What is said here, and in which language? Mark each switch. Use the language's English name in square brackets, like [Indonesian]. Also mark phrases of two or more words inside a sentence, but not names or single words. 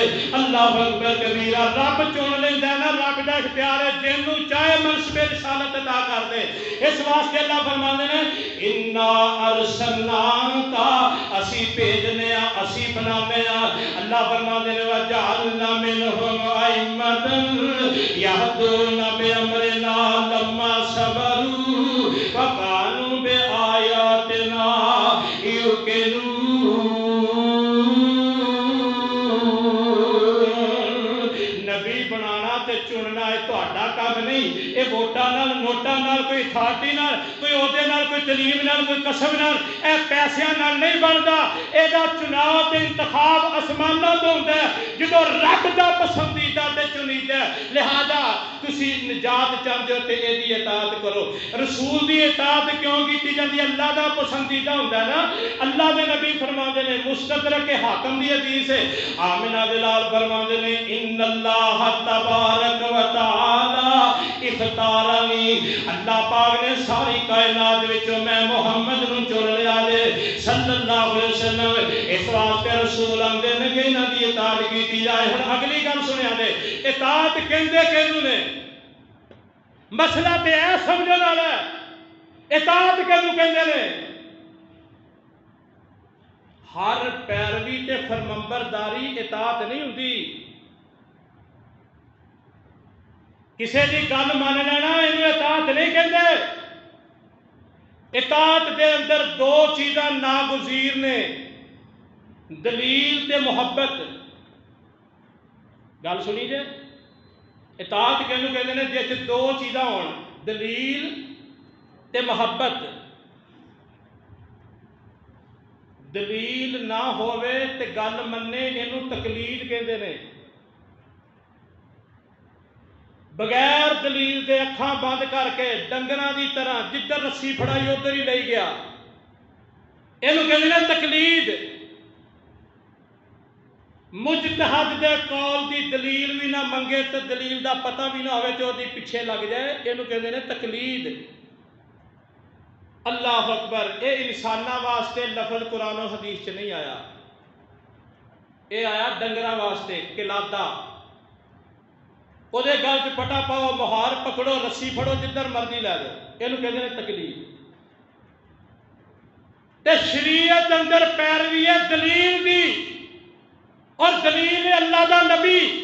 [Arabic] اللہ اکبر کبیرہ۔ [Punjabi] رب چن لیندا نا، رب دا اختیار ہے، جنوں چاہے منصب رسالت عطا کر دے۔ اس واسطے اللہ فرماندے نے [Arabic] انا ارسلناک، [Punjabi] اسی بھیجنے آ، اسی بنانے آ۔ اللہ فرماندے نے [Arabic] وجعلنا منہم ائمۃ یہدون بامرنا لما صبروا وكانوا بآیاتنا یوقنون۔ [Punjabi] نبی بنانا تے چننا اے تہاڈا کام نہیں، اے ووٹاں نال نوٹاں نال کوئی اتھارٹی نال کوئی عہدے نال کوئی تعلیم نال کوئی کسب نال اے پیسیاں نال نہیں بندا۔ اے دا چناؤ تے انتخاب آسماناں تو ہوندا ہے جدوں رب دا پسندیدہ تے چنیدہ ہے۔ لہذا تسی نجات [Urdu] چاہتے ہو [Punjabi] تے اے دی اطاعت کرو۔ رسول دی اطاعت کیوں کیتی جاندی ہے؟ اللہ دا پسندیدہ ہوندا ہے نا۔ اللہ دے نبی فرماندے نے، مستدرک حاکم دی حدیث ہے، آمنہ دے لال فرماندے نے [Arabic] ان اللہ تبارک و تعالی اختارنی، [Punjabi] اللہ پاک نے ساری کائنات وچوں میں محمد نو چن لیا دے [Arabic] صلی اللہ علیہ وسلم۔ [Punjabi] اس واسطے رسول آندے نے کہ انہاں دی اطاعت کیتی جائے۔ ہن اگلی گل سنیا دے، اطاعت کہندے کینوں نے؟ مسئلہ تے اے سمجھن والا ہے، اطاعت کینوں کہندے نے؟ ہر پیروی تے فرمانبرداری اطاعت نہیں ہوندی۔ کسے دی گل مان لینا اینوں اطاعت نہیں کہندے۔ اطاعت دے اندر دو چیزاں ناگزیر نے، دلیل تے محبت۔ گل سنی جے، اطاعت کینوں کہندے نے؟ جس دو چیزاں ہون، دلیل تے محبت۔ دلیل نہ ہووے تے گل مننے اینوں تقلید کہندے نے۔ بغیر دلیل دے اکھاں بند کر کے ڈنگراں دی طرح جدھر رسی پھڑائی ادھر ہی لئی گیا، اینوں کہندے نے تقلید۔ مجتہد دے قول دی دلیل بھی نہ منگے تے دلیل دا پتہ بھی نہ ہوئے تے اودی پیچھے لگ جائے، اینوں کہندے نے تقلید۔ [Arabic] اللہ اکبر۔ [Punjabi] اے انساناں واسطے لفظ قرآن و حدیث چ نہیں آیا، اے آیا ڈنگراں واسطے، قلادہ۔ وہ دے گل چ پٹا پاؤ، مہار پکڑو، رسی پھڑو، جدھر مرضی لے جاؤ، اینوں کہندے نے تقلید۔ تے شریعت اندر پیروی ہے دلیل دی، اور دلیل ہے اللہ دا نبی۔